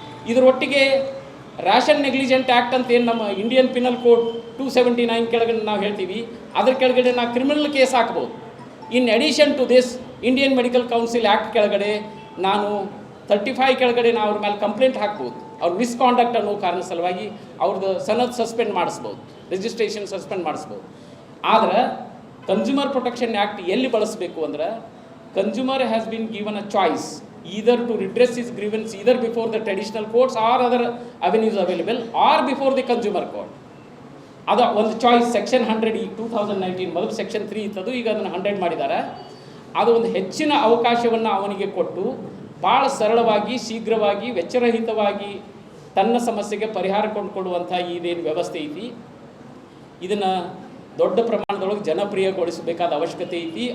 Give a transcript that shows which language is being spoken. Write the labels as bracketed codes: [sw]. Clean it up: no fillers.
[kn] ಇದರೊಟ್ಟಿಗೆ ration negligent act ಅಂತ ಏನು ನಮ್ಮ ಇಂಡಿಯನ್ ಪಿನಲ್ ಕೋಡ್ 279 ಕೆಳಗಡೆ ನಾವು ಹೇಳ್ತೀವಿ, ಅದ್ರ ಕೆಳಗಡೆ ನಾವು ಕ್ರಿಮಿನಲ್ ಕೇಸ್ ಹಾಕ್ಬೋದು. [en] in addition to this [kn] Indian medical council act ಕೆಳಗಡೆ ನಾನು 35 ಕೆಳಗಡೆ ನಾವು ಅವ್ರ ಮೇಲೆ ಕಂಪ್ಲೇಂಟ್ ಹಾಕ್ಬೋದು. ಅವ್ರ ಮಿಸ್ಕಾಂಡಕ್ಟ್ ಅನ್ನೋ ಕಾರಣ ಸಲುವಾಗಿ ಅವ್ರದ್ದು ಸನದ್ ಸಸ್ಪೆಂಡ್ ಮಾಡಿಸ್ಬೋದು, ರಿಜಿಸ್ಟ್ರೇಷನ್ ಸಸ್ಪೆಂಡ್ ಮಾಡಿಸ್ಬೋದು. ಆದರೆ ಕನ್ಸ್ಯೂಮರ್ ಪ್ರೊಟೆಕ್ಷನ್ ಆ್ಯಕ್ಟ್ ಎಲ್ಲಿ ಬಳಸಬೇಕು ಅಂದ್ರೆ, [en] Consumer has been given a choice either to redress his grievance either before the traditional courts or other avenues available or before the consumer court. [kn] ಅದು ಒಂದು choice. Section 100 ಈ 2019 ಮೊದಲು section 3 ಇತ್ತದು, ಈಗ ಅದನ್ನು 100 ಮಾಡಿದ್ದಾರೆ. ಅದು ಒಂದು ಹೆಚ್ಚಿನ ಅವಕಾಶವನ್ನು ಅವನಿಗೆ ಕೊಟ್ಟು ಭಾಳ ಸರಳವಾಗಿ, ಶೀಘ್ರವಾಗಿ, ವೆಚ್ಚರಹಿತವಾಗಿ ತನ್ನ ಸಮಸ್ಯೆಗೆ ಪರಿಹಾರ ಕೊಂಡುಕೊಳ್ಳುವಂಥ ಇದೇನು ವ್ಯವಸ್ಥೆ ಐತಿ, ಇದನ್ನು ದೊಡ್ಡ ಪ್ರಮಾಣದೊಳಗೆ ಜನಪ್ರಿಯಗೊಳಿಸಬೇಕಾದ ಅವಶ್ಯಕತೆ ಐತಿ.